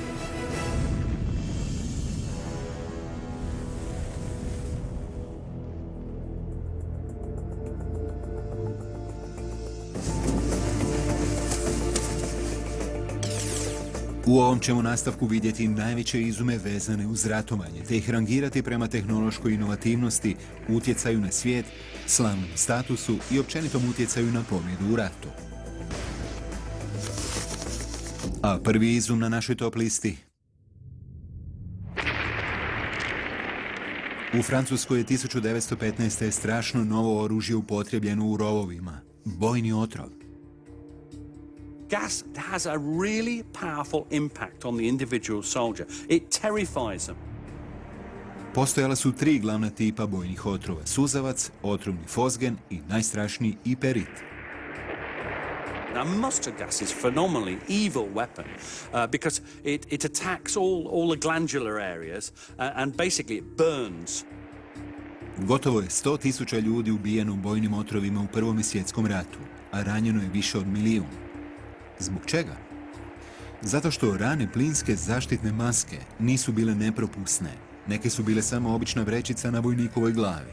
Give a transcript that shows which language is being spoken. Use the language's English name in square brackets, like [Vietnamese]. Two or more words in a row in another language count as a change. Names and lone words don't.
[Croatian] U ovom ćemo nastavku vidjeti najveće izume vezane uz ratovanje, te ih rangirati prema tehnološkoj inovativnosti, utjecaju na svijet, slavnom statusu i općenitom utjecaju na pobjedu u ratu. A prvi izum na našoj top listi. U Francuskoj je 1915. strašno novo oružje upotrijebljeno u rovovima. Bojni otrov. [English] Gas has a really powerful impact on the individual soldier. It terrifies them. [Croatian] Postojala su tri glavna tipa bojnih otrova. Suzavac, otrovni fosgen i najstrašniji iperit. [English] Now, mustard gas is a phenomenally evil weapon because it attacks all the glandular areas and basically it burns. [Croatian] Gotovo je 100.000 ljudi ubijeno bojnim otrovima u Prvom svjetskom ratu, a ranjeno je više od 1 milijun. Zbog čega? Zato što rane plinske zaštitne maske nisu bile nepropusne. Neke su bile samo obična vrećica na vojnikovoj glavi.